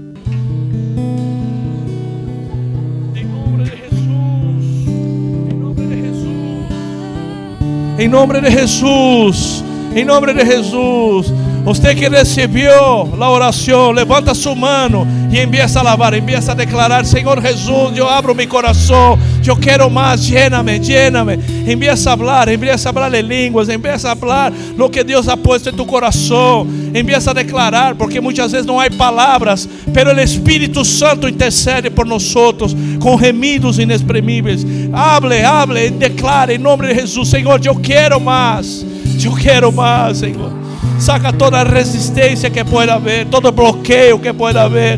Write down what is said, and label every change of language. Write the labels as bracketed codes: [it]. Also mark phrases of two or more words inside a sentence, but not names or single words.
[pt] Em nome de Jesus. Em nome de Jesus. Em nome de Jesus. Em nome de Jesus. Você que recebeu a oração, levanta sua mão e [es] empieza a alabar, empieza a declarar: [pt] Senhor Jesus, eu abro meu coração, eu quero mais, [es] llena-me, llena-me. [pt] Empieza a falar em línguas, empieza a falar o que Deus [es] ha puesto [pt] em tu coração, empieza a declarar, porque muitas vezes não há palavras, pero o Espírito Santo intercede por nós com gemidos inexprimíveis. Hable, declare em nome de Jesus: Senhor, eu quero mais, Senhor. Saca toda a resistência que pode haver, todo bloqueio que pode haver.